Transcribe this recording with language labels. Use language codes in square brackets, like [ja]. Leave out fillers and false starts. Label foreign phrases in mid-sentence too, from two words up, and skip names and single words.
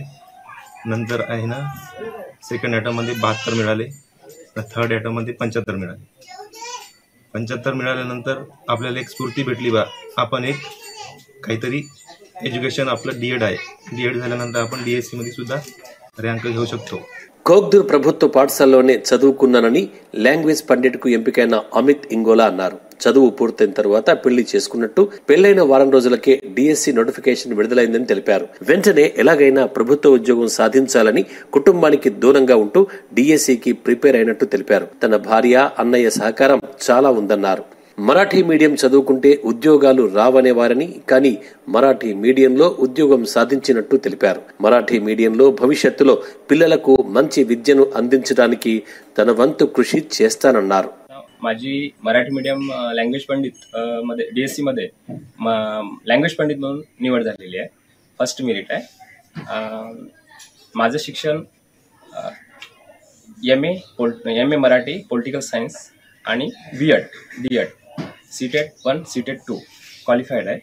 [mr] नंतर आहे ना सेकंड ॲटममध्ये 72 मिळाले. थर्ड ॲटममध्ये 75 मिळाले. 75 मिळाल्यानंतर आपल्याला एक स्फूर्ती भेटली बा आपण एक काहीतरी एज्युकेशन आपलं DED आहे. DED झाल्यानंतर आपण DSC मध्ये सुद्धा ర్యాంక్ घेऊ शकतो. [te] కోగ్దూర్ ప్రభుత్వ పాఠశాలలోనే చదువుకున్నానని లాంగ్వేజ్ పండిట్కు ఎంపికైన అమిత్ ఇంగోలా అన్నారు. చదువు పూర్తయిన తర్వాత పెళ్లి చేసుకున్నట్టు, పెళ్లైన వారం రోజులకే DSC నోటిఫికేషన్ విడుదలైందని తెలిపారు. వెంటనే ఎలాగైనా ప్రభుత్వ ఉద్యోగం సాధించాలని కుటుంబానికి దూరంగా ఉంటూ DSCకి ప్రిపేర్ అయినట్టు తెలిపారు. తన భార్య అన్నయ్య సహకారం చాలా ఉందన్నారు. మరాఠీ మీడియం చదువుకుంటే ఉద్యోగాలు రావనేవారని, కానీ మరాఠీ మీడియంలో ఉద్యోగం సాధించినట్టు తెలిపారు. మరాఠీ మీడియంలో భవిష్యత్తులో పిల్లలకు మంచి విద్యను అందించడానికి తన వంతు కృషి చేస్తానన్నారు. [mr] माझी मराठी [en] medium language [mr] पंडित मध्ये DSC मध्ये लँग्वेज पंडित म्हणून निवड झालेली आहे. [en] first merit [mr] आहे. माझं शिक्षण MA मराठी [en] political science [mr] आणि DED CTET 1 CTET 2 क्वालिफाईड आहे.